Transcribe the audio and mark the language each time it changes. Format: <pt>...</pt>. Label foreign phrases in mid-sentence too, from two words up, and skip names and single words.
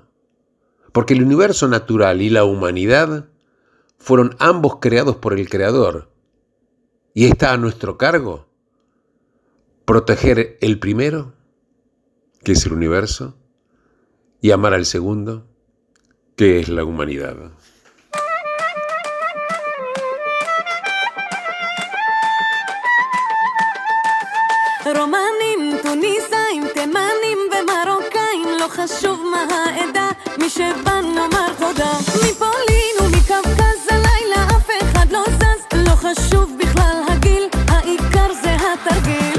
<es>Porque el universo natural y la humanidad fueron ambos creados por el Creador. Y está a nuestro cargo proteger el primero, que es el universo, y amar al segundo, que es la humanidad.</es> <he>רומנים, טוניסאים, תימנים ומרוקאים, לא חשוב מה העדה, מי שבא נאמר תודה. מפולין ומקווקז הלילה אף אחד לא זז, לא חשוב בכלל הגיל, העיקר זה התרגיל.</he>